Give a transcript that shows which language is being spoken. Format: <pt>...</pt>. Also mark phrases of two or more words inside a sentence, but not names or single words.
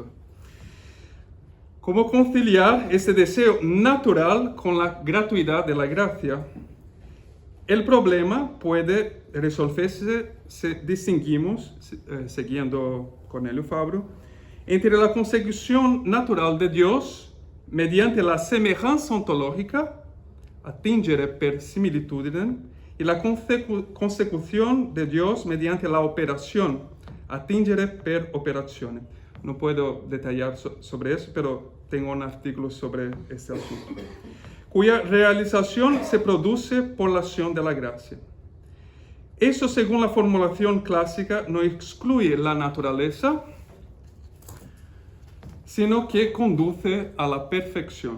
<es>¿Cómo conciliar este deseo natural con la gratuidad de la gracia? El problema puede resolverse si distinguimos, siguiendo Cornelio Fabro, entre la consecución natural de Dios mediante la semejanza ontológica,</es> <la>attingere per similitudinem,</la> <es>y la consecución de Dios mediante la operación,</es> <la>attingere per operazione.</la> <es>No puedo detallar sobre eso, pero tengo un artículo sobre este asunto, cuya realización se produce por la acción de la gracia. Eso, según la formulación clásica, no excluye la naturaleza, sino que conduce a la perfección.</es>